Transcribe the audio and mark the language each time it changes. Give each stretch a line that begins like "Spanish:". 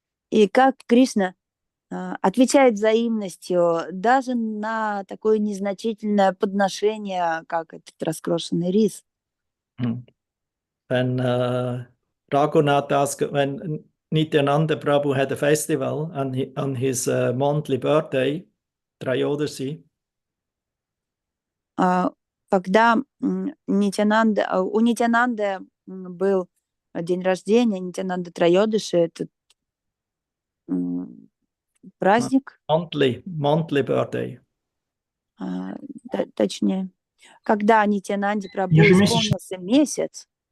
Russian: И как Кришна отвечает взаимностью даже на такое незначительное подношение, как этот раскрошенный рис.
English: Then Raghunath asked, when Nityananda Prabhu had a festival on his monthly birthday, Trayodasi.
Russian: Когда у Нитянанды был день рождения, Нитянанда Трайодаши, этот праздник.
English: Monthly birthday.
Russian: Точнее, когда Нитянанде Прабху исполнился месяц.